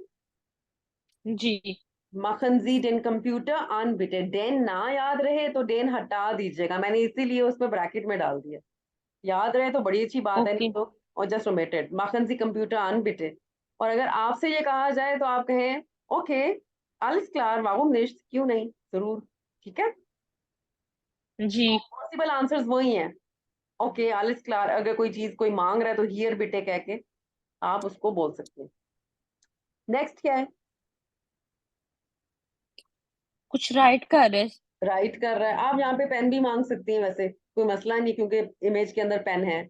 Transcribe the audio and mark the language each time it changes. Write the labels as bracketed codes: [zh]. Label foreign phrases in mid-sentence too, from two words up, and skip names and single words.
[hi] जी। [de] machen Sie den Computer an bitte, [hi] डेन ना याद रहे तो डेन हटा दीजिएगा, मैंने इसीलिए उसमें ब्रैकेट में डाल दिया। याद रहे तो बड़ी अच्छी बात है, नहीं [en] ओके। [de] तो और [en] just omitted [de] machen Sie Computer an bitte. [hi] और अगर आपसे ये कहा जाए तो आप कहें ओके, [de] alles klar warum nicht, [hi] क्यों नहीं, जरूर, ठीक है। जी। तो [en] possible answers [hi] वही हैं। [en] ओके, [de] alles klar, [hi] अगर कोई चीज कोई मांग रहा है तो [de] hier bitte [hi] कह के आप उसको बोल सकते हैं। नेक्स्ट क्या है? कुछ राइट कर रहे। राइट कर रहा है। आप यहाँ पे पेन भी मांग सकती हैं, वैसे कोई मसला नहीं, क्योंकि इमेज के अंदर पेन है।